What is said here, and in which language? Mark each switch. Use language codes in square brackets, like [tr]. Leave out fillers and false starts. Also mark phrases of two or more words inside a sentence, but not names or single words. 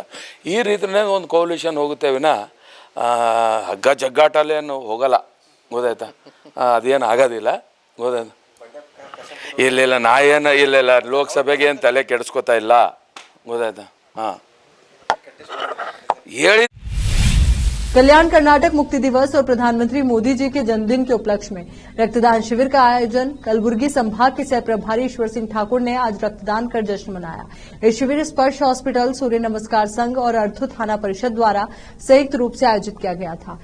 [kn] ಈ ರೀತಿಯಾಗ ಒಂದು ಕೋಲಿಷನ್ ಹೋಗುತ್ತೆ ವಿನ ಹಗ್ಗ ಜಗ್ಗಾಟಲ್ಲೇನು ಹೋಗಲ್ಲ, ಗೊತ್ತಾಯ್ತಾ. ಅದೇನು ಆಗೋದಿಲ್ಲ, ಗೊತ್ತಾಯ್ತು. ಇಲ್ಲ ಇಲ್ಲ ಲೋಕಸಭೆಗೆ ಏನು ತಲೆ ಕೆಡಿಸ್ಕೊತಾ ಇಲ್ಲ, ಗೊತ್ತಾಯ್ತಾ. ಹಾಂ, ಹೇಳಿ [hi] कल्याण कर्नाटक मुक्ति दिवस और प्रधानमंत्री मोदी जी के जन्मदिन के उपलक्ष्य में रक्तदान शिविर का आयोजन कलबुर्गी संभाग के सह प्रभारी ईश्वर सिंह ठाकुर ने आज रक्तदान कर जश्न मनाया। ये शिविर स्पर्श हॉस्पिटल, सूर्य नमस्कार संघ और अर्थु थाना परिषद द्वारा संयुक्त रूप से आयोजित किया गया था।